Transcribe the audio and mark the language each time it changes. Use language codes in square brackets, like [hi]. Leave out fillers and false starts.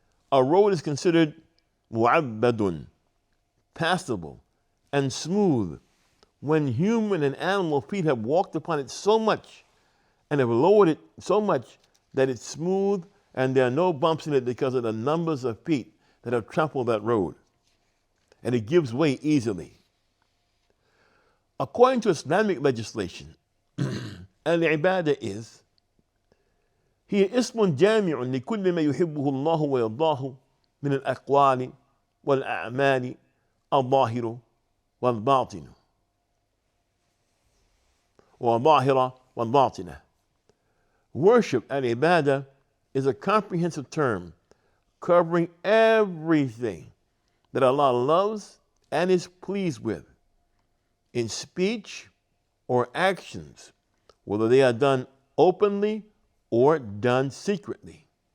[en] A road is considered mu'abbadun, passable and smooth, when human and animal feet have walked upon it so much and have lowered it so much that it's smooth and there are no bumps in it because of the numbers of feet that have trampled that road. And it gives way easily. According to Islamic legislation, al-ibadah is [ar] هي اسم جامع لكل ما يحبه الله ويرضاه من الأقوال والأعمال الظاهرة والباطنة وظاهرة والباطنة. [en] Worship, al-ibadah, is a comprehensive term covering everything that Allah loves and is pleased with in speech or actions, whether they are done openly or done secretly.